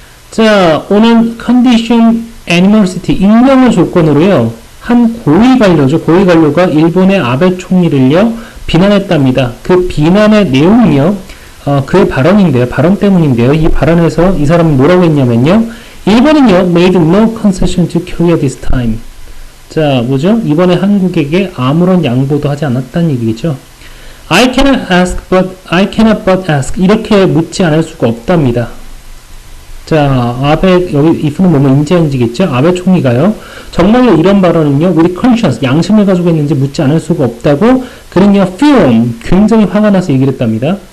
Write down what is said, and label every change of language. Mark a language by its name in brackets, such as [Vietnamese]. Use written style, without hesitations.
[Korean] 자, 오는 [English] Condition Animosity [Korean] 임명을 조건으로요. 한 고위 관료죠. 고위 관료가 일본의 아베 총리를요, 비난했답니다. 그 비난의 내용이요, 그 발언인데요. 발언 때문인데요. 이 발언에서 이 사람은 뭐라고 했냐면요. 일본은요, [English] made no concession to Korea this time. [Korean] 자, 뭐죠? 이번에 한국에게 아무런 양보도 하지 않았다는 얘기죠. [English] I cannot but ask. [Korean] 이렇게 묻지 않을 수가 없답니다. 자, 여기 if는 뭐뭐 인지한지겠죠? 아베 총리가요. 정말로 이런 발언은요, 우리 conscience, 양심을 가지고 했는지 묻지 않을 수가 없다고, 그는요, fume, 굉장히 화가 나서 얘기를 했답니다.